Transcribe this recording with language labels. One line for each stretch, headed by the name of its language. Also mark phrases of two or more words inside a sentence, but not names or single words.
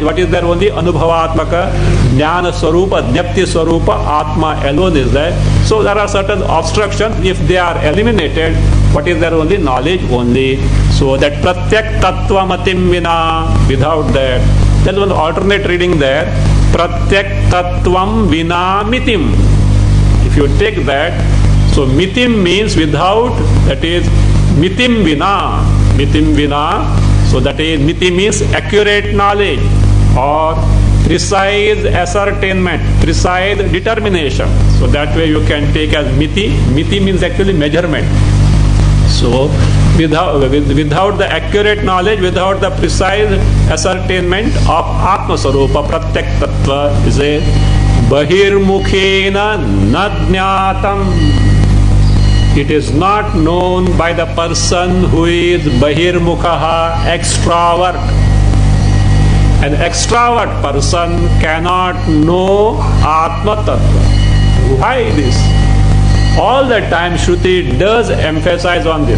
English: What is there? Only
Sanskrit: Anubhavatmaka, Jnana Swarupa, Jnapti Swarupa, Atma
English: alone is there. So there are certain obstructions. If they are eliminated, what is there? Only knowledge only. So that
Sanskrit: Pratyak Tattva Matim Vina,
English: without that, there is one alternate reading there.
Sanskrit: pratyak tattvam vina mitim.
English: If you take that, so mitim means without, that is
Sanskrit: mitim vina. Mitim vina,
English: so that is miti means accurate knowledge or precise ascertainment, precise determination. So that way you can take as miti. Miti means actually measurement. So without the accurate knowledge, without the precise ascertainment of
Sanskrit: Atma Sarupa, Pratyak Tattva
English: is a
Sanskrit: Bahirmukhena na jnatam.
English: It is not known by the person who is Bahirmukhaha, extrovert. An extrovert person cannot know
Sanskrit: Atma Tattva.
English: Why this? All the time Shruti does emphasize on this.